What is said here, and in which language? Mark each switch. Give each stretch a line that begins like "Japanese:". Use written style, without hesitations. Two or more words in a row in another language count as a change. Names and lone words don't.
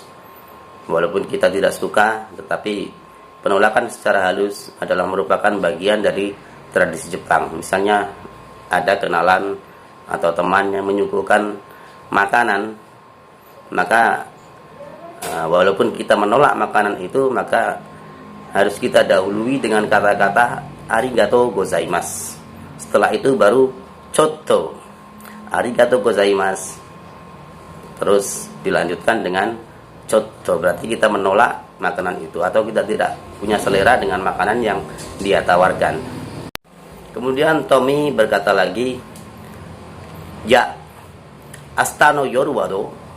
Indonesian: Walaupun kita tidak suka, tetapi penolakan secara halus adalah merupakan bagian dari tradisi Jepang. Misalnya ada kenalan atau teman yang menyuguhkan makanan, maka walaupun kita menolak makanan itu, maka harus kita dahului dengan kata-kata
Japanese: ありがとうございます.
Indonesian: Setelah itu baru
Japanese: ちょっと、ありがとうございます.
Indonesian: Terus dilanjutkan dengan chotto, berarti kita menolak makanan itu atau kita tidak punya selera dengan makanan yang dia tawarkan. Kemudian Tommy berkata lagi, ya,
Japanese: 明日の夜はどう?